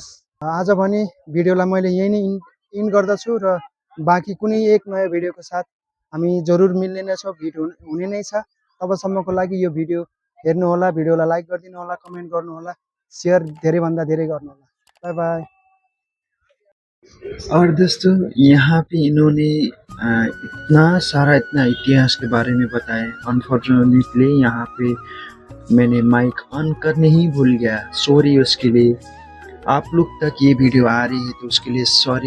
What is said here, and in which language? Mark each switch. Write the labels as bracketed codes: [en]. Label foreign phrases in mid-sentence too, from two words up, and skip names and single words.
[ne] आज भने भिडियोलाई मैले यही नै इन्ड गर्दछु र बाँकी कुनै एक नयाँ भिडियोको साथ हामी जरुर मिल्ने नै छौँ, भेट हुने नै छ। तबसम्मको लागि यो भिडियो हेर्नुहोला, भिडियोलाई लाइक गरिदिनु होला, कमेन्ट गर्नुहोला, सेयर धेरैभन्दा धेरै गर्नुहोला। [en] bye bye. [hi] और दोस्तों यहाँ पे इन्होंने इतना इतिहास के बारे में बताया। अनफॉर्चुनेटली यहाँ पे मैंने [en] mic on [hi] करने ही भूल गया, सॉरी उसके लिए। आप लोग तक ये वीडियो आ रही है तो उसके लिए सॉरी।